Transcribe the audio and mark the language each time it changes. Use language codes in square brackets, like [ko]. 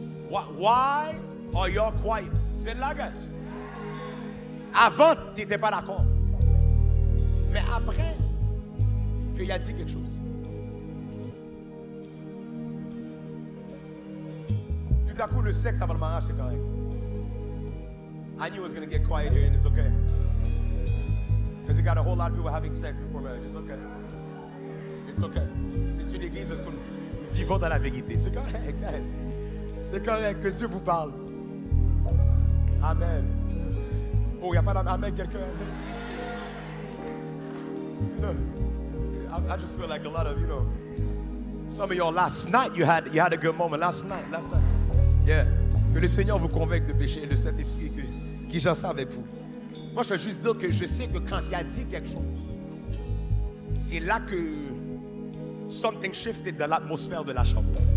[en] Why are you quiet? [fr] C'est là, guys. Avant, tu n'étais pas d'accord. Mais après, qu'il a dit quelque chose. Tout à coup, le sexe avant le mariage, c'est correct. [en] I knew it was going to get quiet here, and it's okay. Because we got a whole lot of people having sex before marriage. It's okay. It's okay. [fr] C'est une église où nous vivons dans la vérité. C'est correct, guys. C'est correct que Dieu vous parle. Amen. Oh, il n'y a pas d'amen, quelqu'un? [en] You know, I just feel like a lot of, you know, some of y'all last night you had a good moment. Last night. Yeah. [fr] Que le Seigneur vous convainque de péché et de cet esprit qui j'en sais avec vous. Moi, je veux juste dire que je sais que quand il a dit quelque chose, c'est là que [en] something shifted [fr] dans l'atmosphère de la chambre.